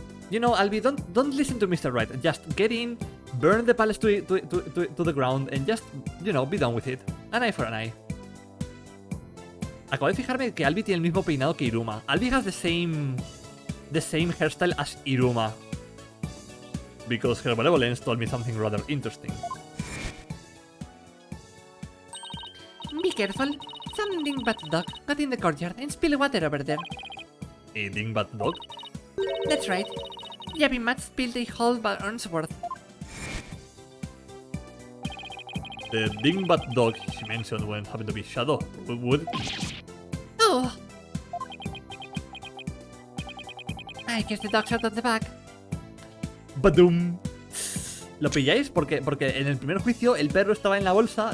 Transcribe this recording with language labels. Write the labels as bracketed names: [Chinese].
[English] You know, Albi, don't listen to Mr. Right. Just get in, burn the palace to the ground, and just, you know, be done with it. An eye for an eye. [Spanish] Acabo de fijarme que Albi tiene el mismo peinado que Iruma. [English] Albi has the same hairstyle as Iruma. Because her benevolence told me something rather interesting. Be careful. Some dingbat dog got in the courtyard and spilled water over there. A dingbat dog? That's right. Yappy Matt spilled a whole urn's worth. The dingbat dog she mentioned wouldn't happen to be Shadow, would? Oh! I guess the dog's out of the bag. [Spanish] ¡Badum! ¿Lo pilláis? Porque en el primer juicio el perro estaba en la bolsa.